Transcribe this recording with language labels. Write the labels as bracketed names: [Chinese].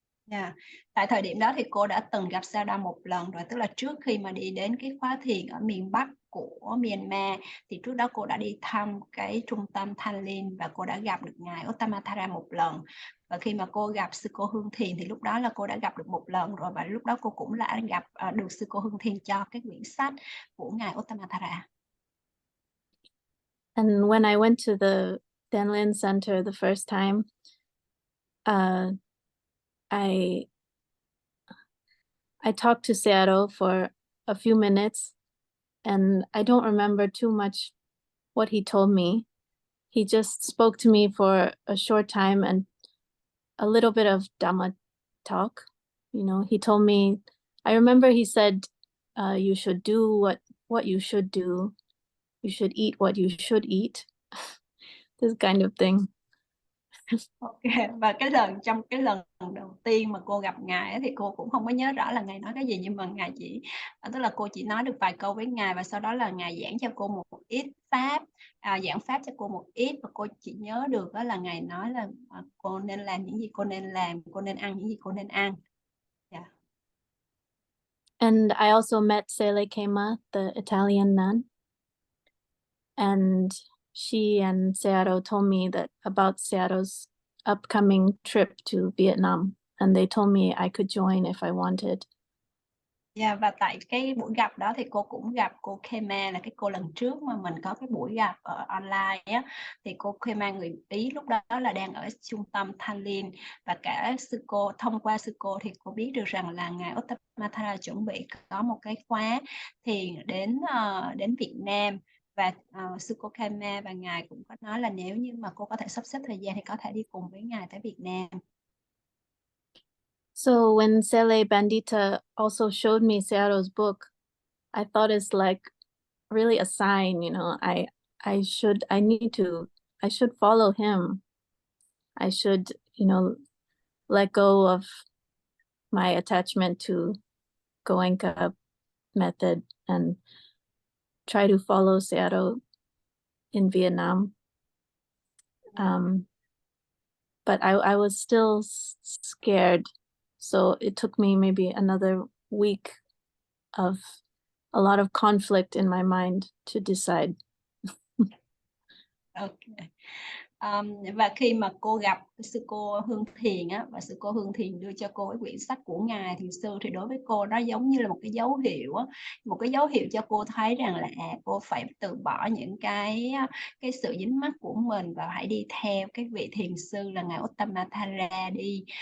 [English] Yeah. [Vietnamese] Tại thời điểm đó thì cô đã từng gặp Sayadaw một lần rồi, tức là trước khi mà đi đến cái khóa thiền ở miền Bắc của Myanmar, thì trước đó cô đã đi thăm cái trung tâm Thanh Liên và cô đã gặp được Ngài Ottamathara một lần. Và khi mà cô gặp sư cô Hương Thiền thì lúc đó là cô đã gặp được một lần rồi, và lúc đó cô cũng đã gặp được sư cô Hương Thiền cho cái quyển sách của Ngài Ottamathara. [English] And when I went to the Danlin Center the first time, I talked to Sayadaw for a few minutes, and I don't remember too much what he told me. He just spoke to me for a short time and a little bit of Dhamma talk. You know, he told me, I remember he said, you should do what you should do. You should eat what you should eat. This kind of thing. [Vietnamese] Ok, và trong cái lần đầu tiên mà cô gặp Ngài ấy, thì cô cũng không có nhớ rõ là Ngài nói cái gì, nhưng mà Ngài tức là cô chỉ nói được vài câu với Ngài, và sau đó là Ngài giảng cho cô một ít pháp, giảng pháp cho cô một ít, và cô chỉ nhớ được đó là Ngài nói là cô nên làm những gì cô nên làm, cô nên ăn những gì cô nên ăn. [English] Yeah. And I also met Sayalay Kema, the Italian nun, and she and Sayadaw told me that about Sayadaw's upcoming trip to Vietnam, and they told me I could join if I wanted. [Vietnamese] Yeah, và tại cái buổi gặp đó thì cô cũng gặp cô Kema, là cái cô lần trước mà mình có cái buổi gặp ở online á, thì cô Kema người Ý lúc đó là đang ở trung tâm Thanh Liên, và cả sư cô, thông qua sư cô thì cô biết được rằng là Ngài Ottamathara chuẩn bị có một cái khóa thiền đến Việt Nam, và sư cô Kema và Ngài cũng có nói là nếu như mà cô có thể sắp xếp thời gian thì có thể đi cùng với Ngài tới Việt Nam. [English] So when Sayalay Bandita also showed me Sayadaw's book, I thought it's like really a sign, you know, I should follow him. I should, let go of my attachment to Goenka method and try to follow Sayadaw in Vietnam. But I was still scared. So it took me maybe another week of a lot of conflict in my mind to decide. Okay. [Vietnamese] Và khi mà cô gặp sư cô Hương Thiền á, và sư cô Hương Thiền đưa cho cô cái quyển sách của Ngài Thiền sư, thì đối với cô nó giống như là một cái dấu hiệu á, một cái dấu hiệu cho cô thấy rằng là cô phải từ bỏ những cái sự dính mắc của mình và hãy đi theo cái vị thiền sư là Ngài Ottamathara đi.